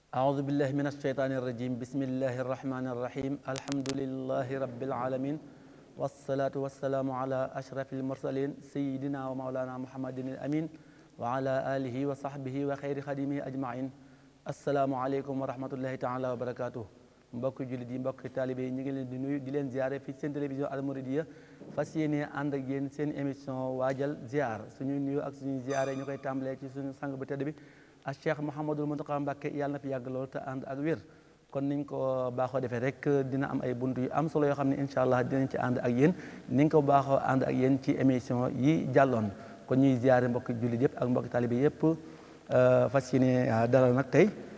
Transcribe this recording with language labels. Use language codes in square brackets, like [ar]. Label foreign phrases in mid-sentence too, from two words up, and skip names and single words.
[ar] أعوذ بالله من الشيطان الرجيم بسم الله الرحمن الرحيم الحمد لله رب العالمين والصلاة والسلام على أشرف المرسلين سيدنا ومولانا محمد الأمين وعلى آله وصحبه وخير خديمه أجمعين السلام عليكم ورحمة الله تعالى وبركاته [wo] mbokk jullit yi mbokk taalibe yi ñu ngi leen di nuyu di leen ziare fii seen télévision Al Mouridiyyah fas yéene ànd ak yéen seen émission waajal ziar suñuy nuyu ak suñuy ziare ñu koy tàmbalee ci suñu sang bu tedd bi ak Cheikh Mouhamadul Mountakha Mbacké yàlla na fi yàgg lool te ànd ak wér kon niñ ko baaxoo defee rek dina am ay buntu yu am solo yoo xam ne [ar] إن شاء الله [wo] dinañ ci ànd ak yéen niñ ko baaxoo ànd ak yéen ci émission yi jàlloon kon ñuy ziare mbokk jullit yëpp ak mbokk taalibe yëpp fas yéene dalal nag tey